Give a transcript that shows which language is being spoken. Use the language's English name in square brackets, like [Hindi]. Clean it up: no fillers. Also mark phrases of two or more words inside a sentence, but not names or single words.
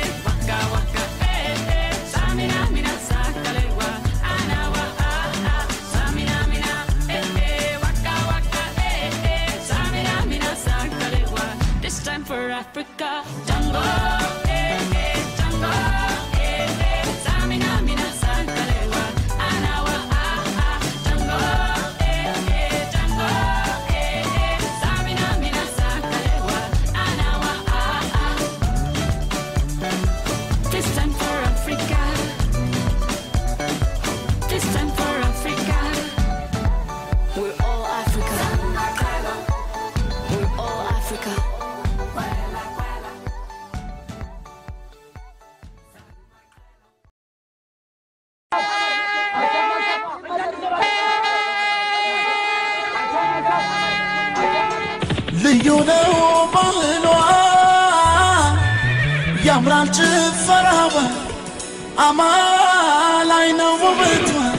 [English] Waka, waka, eh, eh. Tamina, mina, sankalewa. Anawa, ah, ah. Tamina, mina, eh, eh. Waka, waka, eh, eh. Tamina, mina, sankalewa. This time for Africa. Jungle, eh, eh. Jungle, eh, eh. Tamina, mina, sankalewa. Anawa, ah, ah. Jungle, eh, eh. Jungle, eh, eh. Tamina, mina, sankalewa. Anawa, ah, ah. This time for Africa. This time for Africa. We're all Africa. We're all Africa. [Amharic] ልዩ ነው ባህሏ ያምራል ጭፈራዋ አማላይ ነው ውበቷ